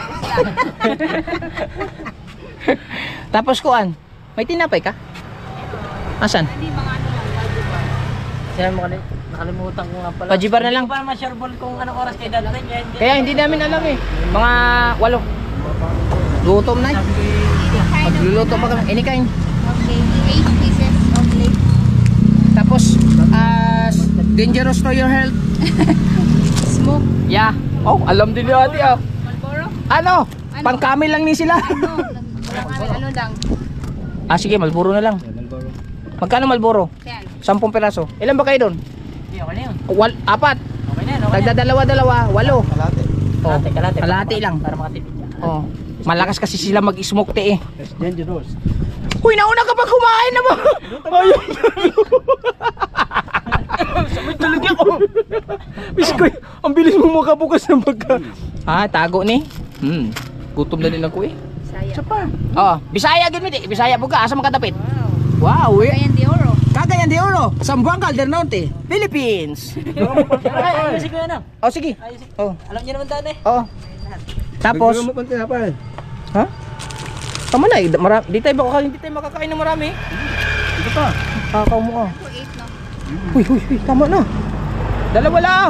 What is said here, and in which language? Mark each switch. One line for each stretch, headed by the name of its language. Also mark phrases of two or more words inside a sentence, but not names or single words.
Filipino: Tapos kuan, may tinapay ka? Asan? Hindi, mga ano lang, value bar. Sinabi mo kanina, nakalimutan ko nga pala. Pajibar na lang. Hindi ko pa ma-sure ball kung anong oras kayo dadating. Kaya hindi namin alam eh. Mga 8. Gutom na eh. Magluluto pa kami.
English: Any kind. Okay, 8 pieces of lake. Tapos, dangerous to your health. Smoke. Yeah.
Filipino: Oh, alam din ni ate ah. Malboro?
Cebuano: Ano? Pangkami lang ni sila.
Filipino: Ano? Walang ano lang. Sige, Malboro na lang. Magkano Malboro? 10. 10 peraso. Ilan ba kayo doon? Hindi, okay na yun. 4. Okay na yun, okay na. Nagdadalawa-dalawa, 8. Kalate. Oh, Kalate. kalahati lang. Para makatipid siya. Oh. Malakas kasi sila mag-smoke te eh. Dangerous. Uy, nauna ka pa kumain na ba? Ayun. Sabay talaga ako. Biskoy, ang bilis mo makabukas ng pagka. Tago ni. Gutom na din ako eh. Saya.
Cebuano: Bisaya gid mi di. Bisaya po ka asa makadapit. Wow, eh. Cagayan de Oro. Cagayan de Oro, Zamboanga del Norte, Philippines.
Filipino: Ayusin ko yan ah. Sige. Alam niyo naman daan eh. Tapos, Bigyan mo pang tinapay. ha? Tama na, hindi tayo makakain ng marami. Ito pa. Kakaw mo. 8 no? Huy, tama na. Dalawa lang.